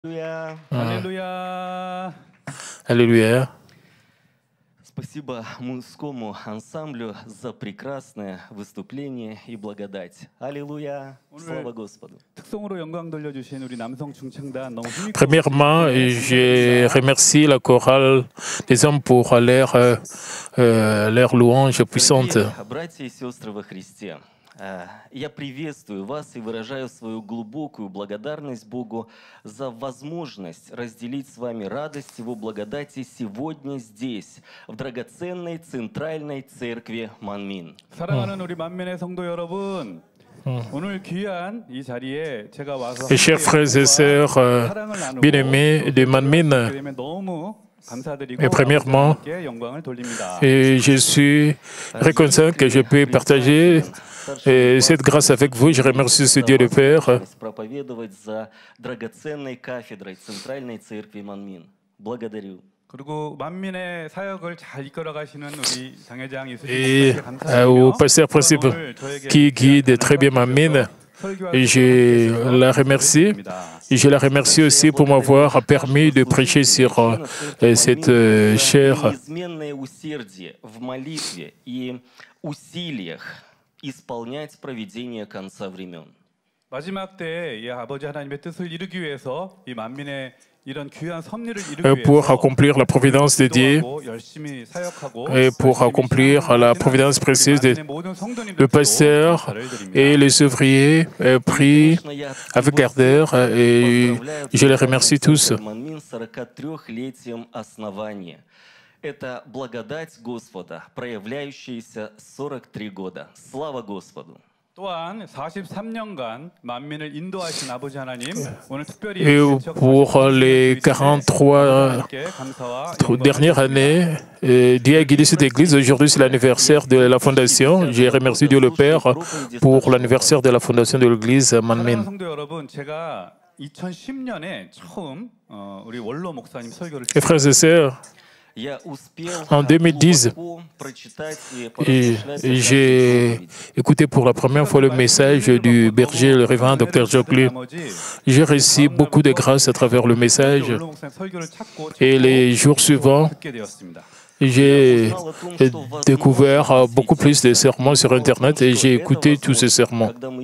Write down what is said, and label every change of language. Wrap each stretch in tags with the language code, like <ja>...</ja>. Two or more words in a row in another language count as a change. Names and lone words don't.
<ru>Аллилуйя.</ru> <fr>Alléluia. Alléluia.</fr> <ru>Спасибо мужскому ансамблю за прекрасное выступление и благодать. Аллилуйя. Слава Господу.</ru> <ko>특성으로 영광 돌려주신 우리 남성 중창단 너무 힘있고</ko> <fr>Premièrement, je remercie la chorale des hommes pour leur louange puissante.</fr> <ru>Дорогие братья и сестры во Христе, я приветствую вас и выражаю свою глубокую благодарность Богу за возможность разделить с вами радость Его благодати сегодня здесь, в драгоценной центральной церкви Манмин.</ru> <ko>사랑하는 우리 만민의 성도 여러분, 오늘 귀한 이 자리에 제가 와서</ko> <fr>Et chers frères et sœurs bien-aimés de Manmin,</fr> <ko>너무 감사드리고</ko> <fr>et premièrement,</fr> <ko>아버지께 영광을 돌립니다.</ko> <fr>et je suis reconnaissant que je peux partager cette grâce avec vous. Je remercie ce Dieu le Père.</fr> <ru>Проповедовать за драгоценной кафедрой центральной церкви Манмин. Благодарю.</ru> <ko>그리고 만민의 사역을 잘 이끌어 가시는 우리 당회장</ko> <fr>Et</fr> <ko>이수진</ko> <fr>au</fr> <ko>감사드리며</ko> <fr>pasteur principal qui guide très bien Manmin, je la remercie. Et je la remercie aussi pour m'avoir permis de prêcher sur cette chaire.</fr> <ru>Неизменное усердие в молитве и усилиях исполнять провидение конца времен.</ru> <ko>마지막 때에 이 아버지 하나님의 뜻을 이루기 위해서 이 만민의 이런 귀한 섭리를 이루기</ko> <fr>Pour</fr> <ko>위해서</ko> <fr>accomplir la providence de Dieu</fr> <ko>기도하고 열심히 사역하고</ko> <fr>et pour accomplir la providence précise de le pasteur et les ouvriers prient avec ardeur et je les remercie tous.</fr> <ru>Манмин 43-летием основания. Это благодать Господа, проявляющаяся 43 года. Слава Господу!</ru> <ko>또한 43년간 만민을 인도하신 아버지 하나님 오늘 특별히</ko> <fr>Et pour les 43 dernières années, Dieu a guidé cette église. Aujourd'hui, c'est l'anniversaire de la fondation. Je remercie Dieu le Père pour l'anniversaire de la fondation de l'église Manmin.</fr> <ko>성도 여러분, 제가 2010년에 처음 우리 원로 목사님 설교를</ko> <fr>Et frères et sœurs, en 2010, j'ai écouté pour la première fois le message du berger, le révérend Dr. Jockley. J'ai reçu beaucoup de grâce à travers le message. Et les jours suivants, j'ai découvert beaucoup plus de sermons sur Internet et j'ai écouté tous ces sermons.</fr>